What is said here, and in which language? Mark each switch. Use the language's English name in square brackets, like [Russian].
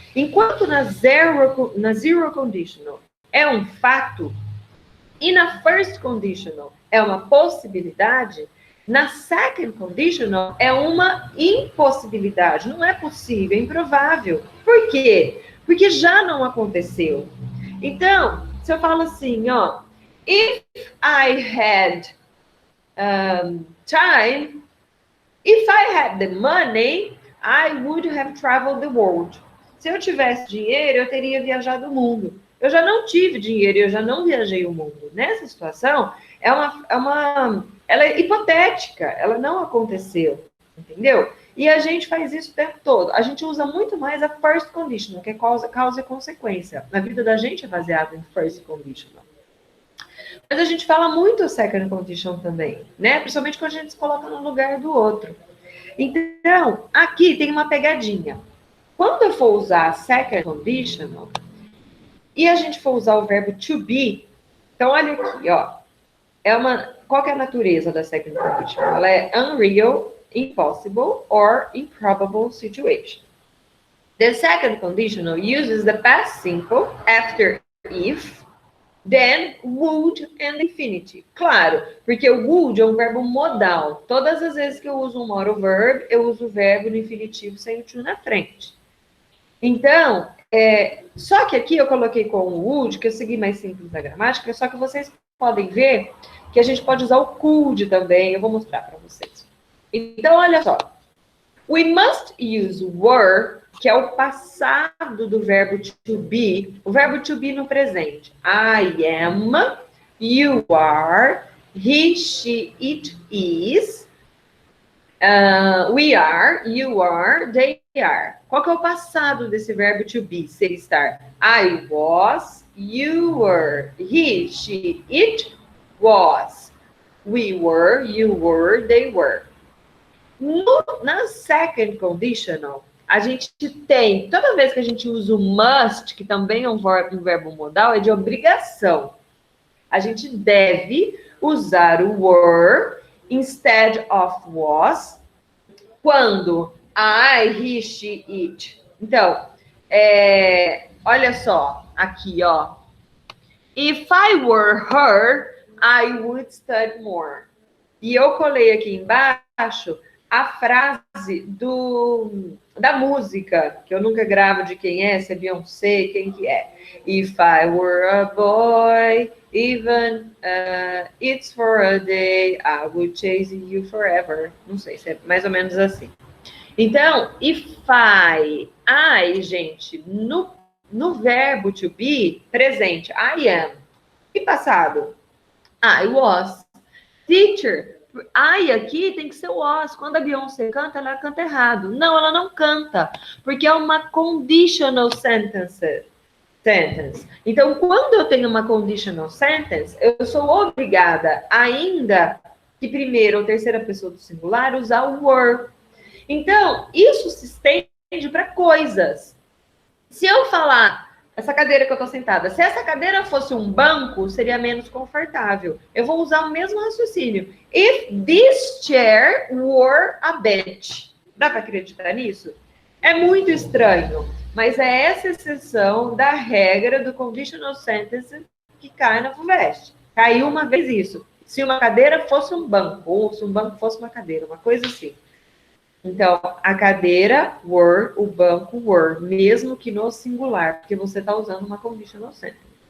[Portuguese] Enquanto na zero conditional é um fato, e na first conditional é uma possibilidade, na second conditional é uma impossibilidade. Não é possível, é improvável. Por quê? Porque já não aconteceu. Então, se eu falo assim, ó, [English] if I had time, if I had the money, I would have traveled the world. [Portuguese] Se eu tivesse dinheiro, eu teria viajado o mundo. Eu já não tive dinheiro, eu já não viajei o mundo. Nessa situação, ela é hipotética, ela não aconteceu, entendeu? E a gente faz isso o tempo todo. A gente usa muito mais a first conditional, que é causa e consequência. A vida da gente é baseada em first conditional. Mas a gente fala muito a second condition também, né? Principalmente quando a gente se coloca no lugar do outro. Então, aqui tem uma pegadinha. Quando eu for usar a second conditional, e a gente for usar o verbo to be, então olha aqui, ó. Qual que é a natureza da second conditional? Ela é [English] unreal, impossible, or improbable situation. The second conditional uses the past simple after if, then, would and infinitive. [Portuguese] Claro, porque o would é um verbo modal. Todas as vezes que eu uso um modal verb, eu uso o verbo no infinitivo sem o to na frente. Então, só que aqui eu coloquei com o would, que eu segui mais simples da gramática, só que vocês podem ver que a gente pode usar o could também. Eu vou mostrar para vocês. Então, olha só. [English] We must use were, [Portuguese] que é o passado do verbo to be, o verbo to be no presente. [English] I am, you are, he, she, it is, we are, you are, they are. [Portuguese] Qual que é o passado desse verbo to be, ser, estar? [English] I was, you were, he, she, it was, we were, you were, they were. [Portuguese] Na second conditional, a gente tem, toda vez que a gente usa o must, que também é um verbo modal, é de obrigação. A gente deve usar o were [English] instead of [Portuguese] was quando I, he, she, it. Então, olha só, aqui, ó. [English] If I were her, I would study more. [Portuguese] E eu colei aqui embaixo a frase da música, que eu nunca gravo de quem é, se é Beyoncé, quem que é. [English] If I were a boy, even it's for a day, I would chase you forever. [Portuguese] Não sei, se é mais ou menos assim. Então, [English] if I, [Portuguese] gente, no verbo to be, presente, [English] I am. [Portuguese] E passado? [English] I was. [Portuguese] Teacher, I aqui tem que ser o was. Quando a Beyoncé canta, ela canta errado. Não, ela não canta, porque é uma conditional sentence. Então, quando eu tenho uma conditional sentence, eu sou obrigada, ainda que primeira ou terceira pessoa do singular, usar o were. Então, isso se estende para coisas. Se eu falar, essa cadeira que eu estou sentada, se essa cadeira fosse um banco, seria menos confortável. Eu vou usar o mesmo raciocínio. [English] If this chair were a bench. [Portuguese] Dá para acreditar nisso? É muito estranho, mas é essa exceção da regra do conditional sentence que cai na FUVEST. Caiu uma vez isso. Se uma cadeira fosse um banco, ou se um banco fosse uma cadeira, uma coisa assim. Então, a cadeira, were, o banco, were, mesmo que no singular, porque você está usando uma conditional sentence.